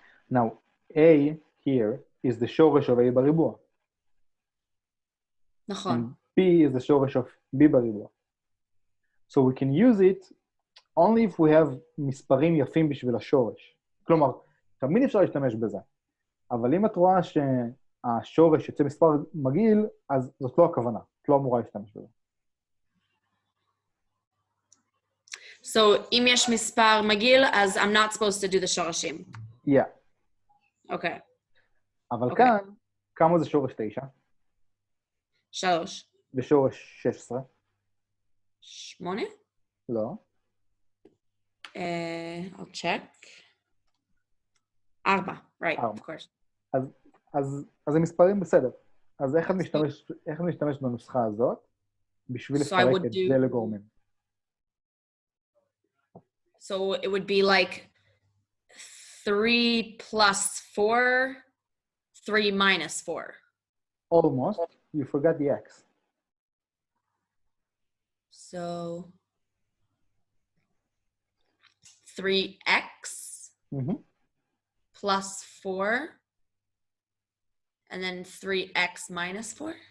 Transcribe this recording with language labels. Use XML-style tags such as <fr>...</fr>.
<en>Now, a here is the שורש of a בריבוע.</en> <he>נכון.</he> <en>And b is the שורש of b בריבוע. So we can use it only if we have</en> <he>מספרים יפים בשביל השורש. כלומר, תמיד אפשר להשתמש בזה. אבל אם את רואה שהשורש יוצא מספר מגעיל, אז זאת לא הכוונה. את לא אמורה להשתמש בזה.</he> <en>So,</en> <he>אם יש מספר מגעיל, אז</he> <en>I'm not supposed to do the שורשים. Yeah. Okay.</en> <he>אבל כאן, כמה זה שורש 9? 3. ושורש 16? 8? לא.</he> <en>I'll check. 4, right, 4. of course.</en> <he>אז המספרים בסדר. אז איך את משתמש בנוסחה הזאת בשביל לפרק את זה לגורמים?</he> <en>So it would be like 3 plus 4, 3 minus 4. Almost. You forgot the x. So 3x plus 4, and then 3x minus 4.</en>